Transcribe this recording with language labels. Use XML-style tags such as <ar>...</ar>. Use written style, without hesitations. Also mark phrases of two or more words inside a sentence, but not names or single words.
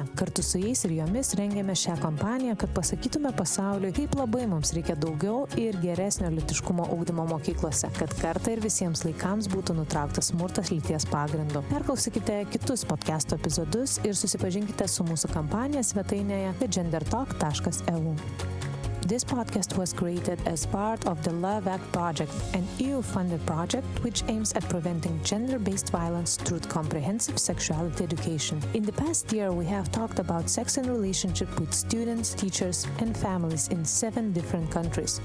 <lt>Kartu su jais ir jomis rengėme šią kampaniją, kad pasakytume pasauliui, kaip labai mums reikia daugiau ir geresnio lytiškumo ugdymo mokyklose, kad kartą ir visiems laikams būtų nutrauktas smurtas lyties pagrindu. Perklausykite kitus podcast'o epizodus ir susipažinkite su mūsų kampanija svetainėje thegendertalk.eu.</lt> <en>This podcast was created as part of the Love Act project, an EU-funded project which aims at preventing gender-based violence through comprehensive sexuality education. In the past year, we have talked about sex and relationship with students, teachers, and families in 7 different countries.</en>